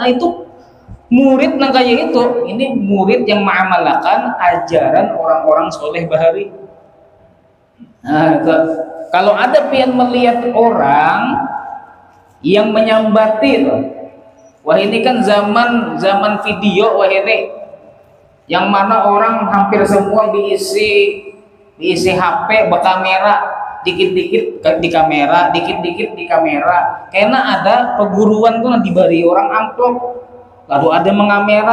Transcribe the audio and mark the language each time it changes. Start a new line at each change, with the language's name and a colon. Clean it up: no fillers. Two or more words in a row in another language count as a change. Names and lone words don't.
Banjar: Nah, itu murid nang kayak itu. Ini murid yang mengamalkan ajaran orang-orang soleh bahari.
Indonesian: Nah, kalau ada pian melihat orang yang menyambati itu, wah ini kan zaman video, wah ini yang mana orang hampir semua diisi HP berkamera, dikit-dikit di kamera, dikit-dikit di kamera. Karena ada perguruan tuh diberi orang amplop, lalu ada mengamera.